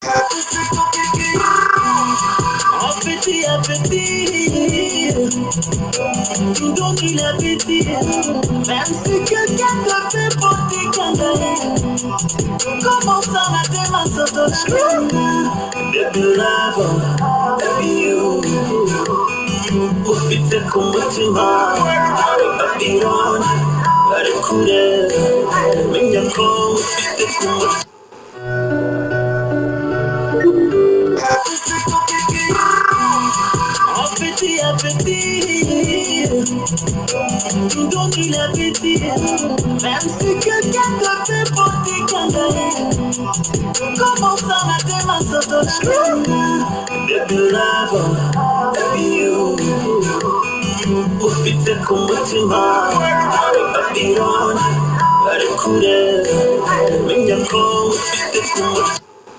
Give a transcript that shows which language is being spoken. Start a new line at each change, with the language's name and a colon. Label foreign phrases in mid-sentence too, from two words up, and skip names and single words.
French: Appétit, appétit, tu donnes l'appétit. Même si quelqu'un te fait porter cangaler, comment ça la démarche d'autonomie?
English: Baby love, baby you,
Kinyarwanda: ufite ku mutima,
English: baby run,
Kinyarwanda: bari kure, menya ko ufite ku mutima.
French: Appétit, appétit, tu donnes l'appétit. Même si quelqu'un te fait porter cangaler, comment ça la démarche d'autonomie?
English: Baby love, baby you,
Kinyarwanda: ufite ku mutima,
English: baby run,
Kinyarwanda: bari kure, menya ko ufite ku mutima.